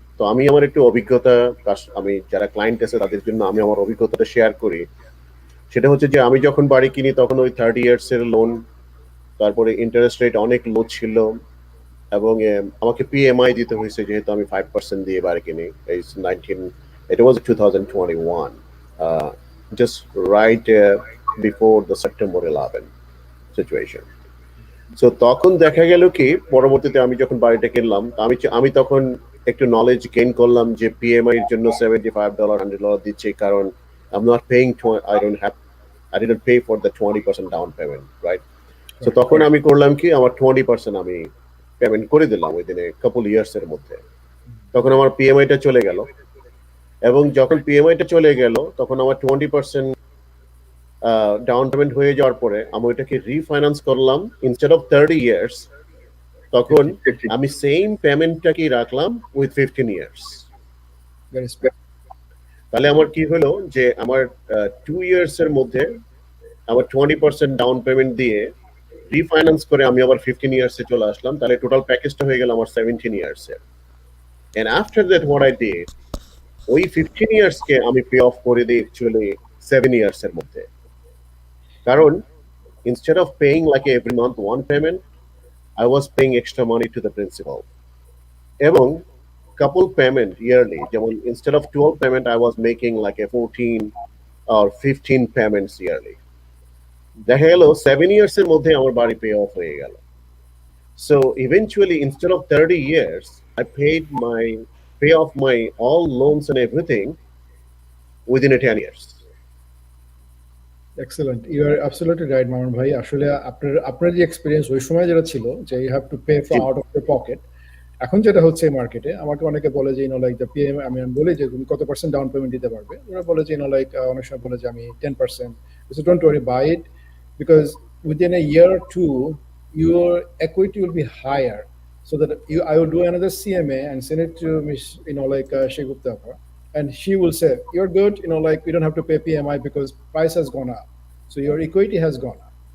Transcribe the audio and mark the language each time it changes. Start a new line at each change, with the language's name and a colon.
Bangla: তো আমি আমার একটু অভিজ্ঞতা, আমি যারা ক্লায়েন্ট আছে তাদের জন্য আমি আমার অভিজ্ঞতাটা শেয়ার করি। সেটা হচ্ছে যে আমি যখন বাড়ি কিনি তখন ওই 30 years এর লোন, তারপরে ইন্টারেস্ট রেট অনেক লো ছিল, এবং আমাকে পিএমআই দিতে হয়েছে যেহেতু আমি 5% দিয়ে বাড়ি কিনি।
English: It was 2021, just right before the September 11 situation.
Bangla: So তখন দেখা গেল কি, পরবর্তীতে আমি যখন বাড়িটা কিনলাম, আমি তখন একটু নলেজ গেইন করলাম যে পিএমআই এর জন্য $75 $100 দিচ্ছি, কারণ
English: I'm not paying I didn't pay for the 20% down payment, right?
Bangla: So তখন আমি করলাম কি, আমার 20% আমি পেমেন্ট করে দিলাম
English: within a couple years
Bangla: এর মধ্যে। তখন আমার পিএমআইটা চলে গেল, এবং যখন পিএমআইটা চলে গেল তখন আমার 20% ডাউন পেমেন্ট হয়ে যাওয়ার পরে আমি ওইটাকে রিফাইন্যান্স করলাম। ইনস্টেড অফ 30 years তখন আমি সেম পেমেন্টটাকে রাখলাম উইথ 15 years। তাহলে আমার কি হলো যে আমার 2 years এর মধ্যে আমার 20% ডাউন পেমেন্ট দিয়ে রিফাইন্যান্স করে আমি আবার 15 years এ চলে আসলাম। তাহলে টোটাল প্যাকেজটা হয়ে গেল আমার 17 years এর।
English: and after that what I did,
Bangla: ওই 15 years কে আমি পে অফ করে দিই অ্যাকচুয়ালি 7 years এর মধ্যে।
English: কারণ instead of paying like every month one payment, I was paying extra money to the principal, এবং couple payment yearly, যেমন instead of 12 payment I was making like a 14 or 15 payments yearly।
Bangla: দেখা গেল 7 years এর মধ্যে আমার বাড়ি pay off হয়ে গেল।
English: So eventually instead of 30 years I pay off my all loans and everything within a 10 years. Excellent, you are absolutely right, Maman bhai।
Bangla: আসলে আপনার যে এক্সপেরিয়েন্স ওই সময় যেটা ছিল যে
English: you have to pay for out of the pocket,
Bangla: এখন যেটা হচ্ছে মার্কেটে, আমাকে অনেকে বলে যে লাইক দ্য পিএম, আমি বলি যে তুমি কত পার্সেন্ট ডাউন পেমেন্ট দিতে পারবে, ওরা বলে যে লাইক অনেক সময় বলে যে আমি 10%।
English: So don't worry, buy it, because within a year or two your equity will be higher, so that I will do another CMA and send it to Miss like Sheikh Gupta, and she will say you're good, like we don't have to pay PMI because price has gone up, so your equity has gone up.